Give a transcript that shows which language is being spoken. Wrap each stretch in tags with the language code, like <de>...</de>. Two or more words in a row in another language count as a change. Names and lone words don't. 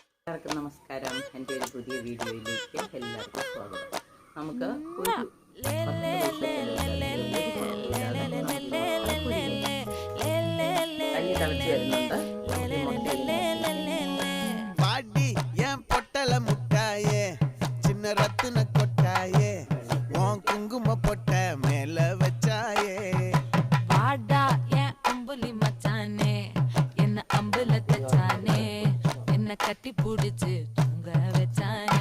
<ml>എല്ലാവർക്കും നമസ്കാരം. എൻ്റെ ഒരു പുതിയ വീഡിയോയിലേക്ക് എല്ലാവർക്കും സ്വാഗതം. നമുക്ക് ഒരു കഞ്ഞി തിളച്ച് വരുന്നുണ്ട്.</ml> <ta>பொட்டல முட்டாயே சின்ன ரத்தின கொட்டாயே உன் குங்கும பொட்ட மேல வச்சாயே வாடா என் அம்புலி மச்சானே என்ன அம்புல தச்சானே என்ன கட்டி புடிச்சு தூங்க வச்சானே</ta>